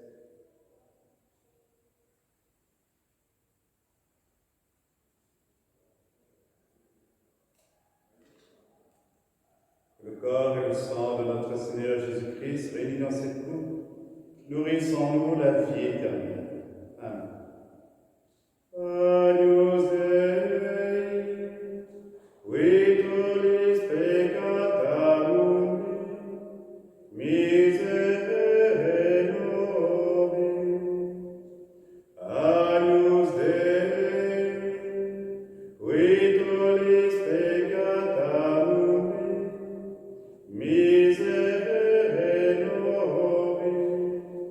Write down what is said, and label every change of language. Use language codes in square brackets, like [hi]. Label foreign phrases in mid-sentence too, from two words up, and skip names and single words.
[fr] Le corps et le sang de notre Seigneur Jésus-Christ, réunis dans cette coupe, nourrissent en nous la vie éternelle. Amen. [la] Agnus Dei, qui tollis peccata mundi, miserere nobis. Agnus Dei, qui tollis peccata mundi, miserere nobis.